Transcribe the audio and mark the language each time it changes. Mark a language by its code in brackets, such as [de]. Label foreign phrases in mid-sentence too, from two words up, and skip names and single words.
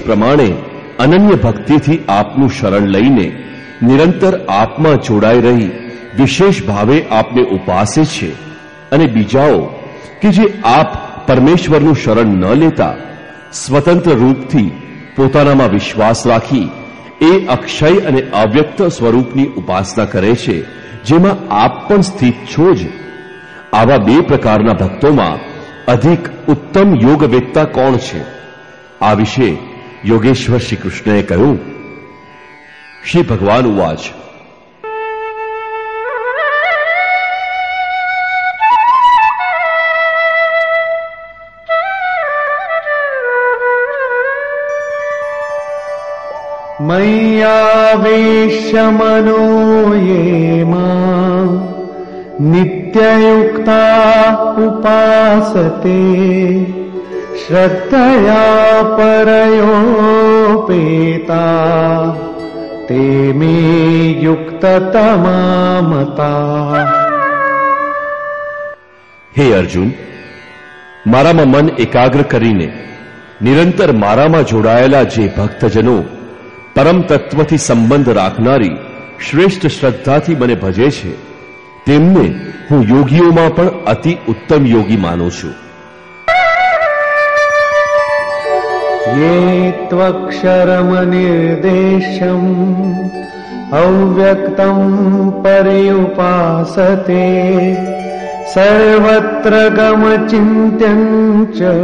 [gu] પ્રમાણે અનન્ય ભક્તિથી આપનું શરણ લઈને નિરંતર આપમાં જોડાઈ રહી વિશેષ ભાવે આપને ઉપાસે છે, અને બીજાઓ કે જે આપ પરમેશ્વરનું શરણ ન લેતા સ્વતંત્ર રૂપથી પોતાનામાં વિશ્વાસ રાખી એ અક્ષય અને અવ્યક્ત સ્વરૂપની ઉપાસના કરે છે, જેમાં આપ પણ સ્થિત છો જ. આવા બે પ્રકારના ભક્તોમાં અધિક ઉત્તમ યોગવેત્તા કોણ છે? આ વિશે યોગેશ્વર શ્રી કૃષ્ણએ કહ્યું. [sa] શ્રી ભગવાન ઉવાચ. मय्यावेश्य मनो ये मां नित्ययुक्ता उपासते श्रद्धया परयोपेता ते मे युक्ततमा मता. [gu] હે અર્જુન, મારામાં મન એકાગ્ર કરીને નિરંતર મારામાં જોડાયેલા જે ભક્તજનો પરમ તત્વથી સંબંધ રાખનારી શ્રેષ્ઠ શ્રદ્ધાથી મને ભજે છે, તેમને હું યોગીઓમાં પણ અતિ ઉત્તમ યોગી માનું છું. [sa] ये त्वक्षरमनिर्देशम् अव्यक्तं पर्युपासते सर्वत्र गमचिन्त्यं च